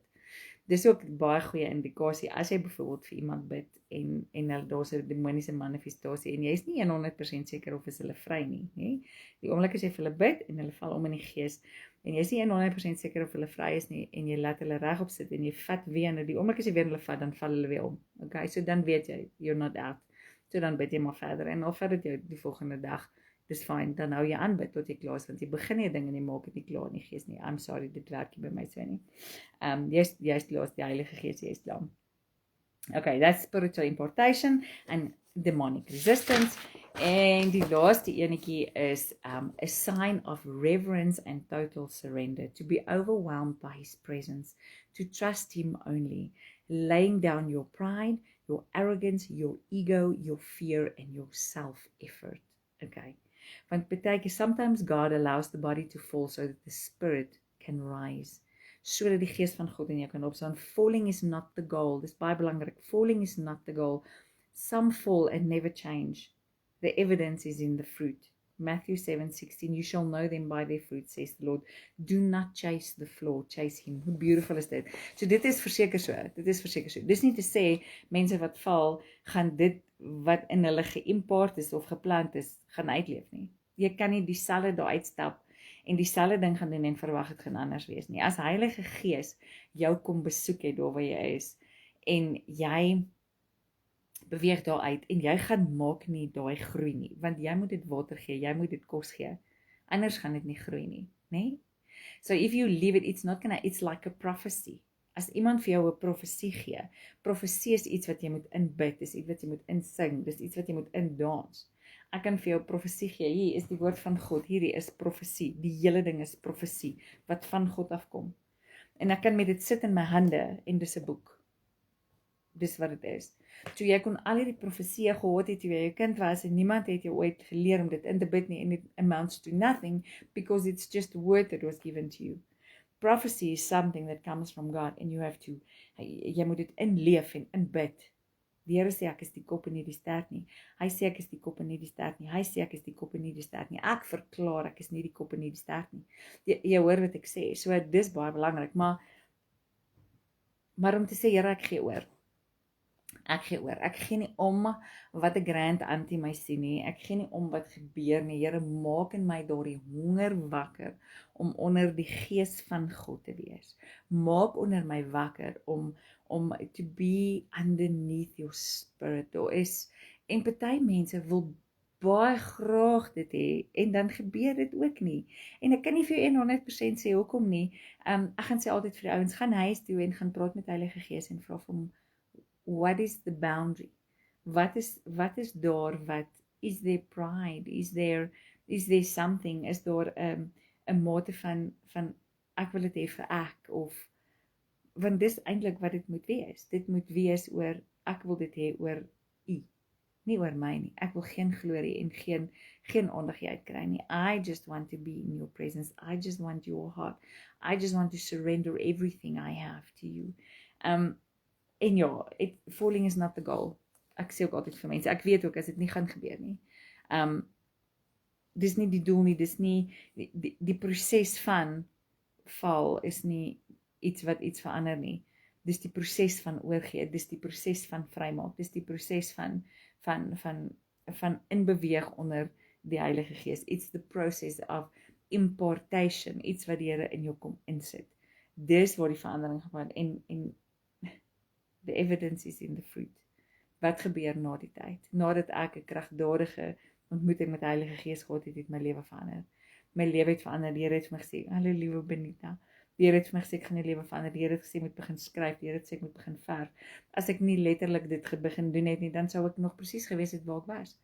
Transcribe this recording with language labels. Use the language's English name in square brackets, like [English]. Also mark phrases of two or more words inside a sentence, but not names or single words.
[Afrikaans] Dis ook baie goeie indikasie as jy byvoorbeeld vir iemand bid en daar's 'n demoniese manifestasie en jy is nie 100% seker of is hulle vry nie, hè? Die oomblik as jy vir hulle bid en hulle val om in die gees en jy is nie 100% seker of hulle vry is nie en jy laat hulle regop sit en jy vat weer en die oomblik as jy weer hulle vat, dan val hulle weer om. Okay, so dan weet jy, [English] you're not out. [Afrikaans] So dan bid jy maar verder en al vat dit jou die volgende dag. Dis fyn, dan hou jy aan bid tot jy klaar is, want jy begin jy ding en jy maak dit nie klaar in die gees nie. [English] I'm sorry, [Afrikaans] dit werk nie by my so nie. Jy's klaar, die Heilige Gees, jy's klaar. [English] Okay, that's spiritual impartation and demonic resistance. En die laaste enetjie is a sign of reverence and total surrender, to be overwhelmed by His presence, to trust Him only, laying down your pride, your arrogance, your ego, your fear and your self-effort. Okay. [Afrikaans] Want beteken, [English] sometimes God allows the body to fall so that the spirit can rise. [Afrikaans] Sodat die gees van God in jou kan opstaan. [English] Falling is not the goal. [Afrikaans] Dis baie belangrik. [English] Falling is not the goal. Some fall and never change. The evidence is in the fruit. Matthew 7:16, you shall know them by their fruit, says the Lord. Do not chase the floor, chase him. [Afrikaans] Hoe beautiful is dit? So dit is verseker so, Dis nie te sê, mense wat val, gaan dit wat in hulle geïmport is of geplant is, gaan uitleef nie. Jy kan nie dieselfde daar uitstap en dieselfde ding gaan doen en verwag het gaan anders wees nie. As Heilige Gees jou kom besoek het daar waar jy is, en jy beweeg daar uit, en jy gaan maak nie daai groei nie, want jy moet dit water gee, jy moet dit kos gee, anders gaan dit nie groei nie, né? [English] So if you leave it, it's like a prophecy. [Afrikaans] As iemand vir jou 'n profesie gee, profesie is iets wat jy moet inbid, dis iets wat jy moet insing, dis iets wat jy moet indans. Ek kan vir jou profesie gee, hier is die woord van God, hierdie is profesie, die hele ding is profesie, wat van God afkom. En ek kan met dit sit in my hande, en dis 'n boek. Dis wat dit is. So jy kon al hierdie profesieë gehad het toe jy 'n kind was, en niemand het jou ooit geleer om dit in te bid nie, [English] and it amounts to nothing, because it's just a word that was given to you. Prophecy is something that comes from God, and you have to, [Afrikaans] jy moet dit inleef en inbid. Die Here sê ek is die kop en nie die stert nie. Hy sê ek is die kop en nie die stert nie. Hy sê ek is die kop en nie die stert nie. Ek verklaar ek is nie die kop en nie die stert nie. Jy hoor wat ek sê, so dis baie belangrik, maar om te sê, Here, ek gee oor. Ek gee nie om wat 'n grand anti my sien nie, ek gee nie om wat gebeur nie, Here, maak in my daardie honger wakker, om onder die gees van God te wees, maak onder my wakker, om [English] to be underneath your spirit, [Afrikaans] en party mense wil baie graag dit hê, en dan gebeur dit ook nie, en ek kan nie vir jou 100% sê hoekom nie, ek gaan sê altyd vir die ouens, gaan huis toe en gaan praat met Heilige Gees en vra vir hom, [English] what is the boundary? [Afrikaans] Wat is daar, [English] is there pride? Is there something? [Afrikaans] Is daar 'n mate van ek wil dit hê vir ek, of want dis eintlik wat dit moet wees. Dit moet wees oor ek wil dit hê oor u, nie oor my nie. Ek wil geen glorie en geen aandag uitkry nie. [English] I just want to be in your presence. I just want your heart. I just want to surrender everything I have to you. [Afrikaans] En ja, [English] falling is not the goal. [Afrikaans] Ek sê ook altyd vir mense, ek weet ook as dit nie gaan gebeur nie. Dis nie die doel nie, dis nie die proses van val is nie iets wat iets verander nie. Dis die proses van oorgee, dis die proses van vrymaak, dis die proses van inbeweeg onder die Heilige Gees. [English] It's the process of impartation, [Afrikaans] iets wat die Here in jou kom insit. Dis waar die verandering gaan, en [English] the evidence is in the fruit. [Afrikaans] Wat gebeur na die tyd? Nadat ek 'n kragdadige ontmoeting met die Heilige Gees gehad het my lewe verander. My lewe het verander. Die Here het vir my gesê, hallo liewe Benita. Die Here het vir my gesê, ek gaan jou lewe verander. Die Here het gesê, ek moet begin skryf. Die Here het gesê, ek moet begin verf. As ek nie letterlik dit begin doen het nie, dan sou ek nog presies gewees het waar ek was.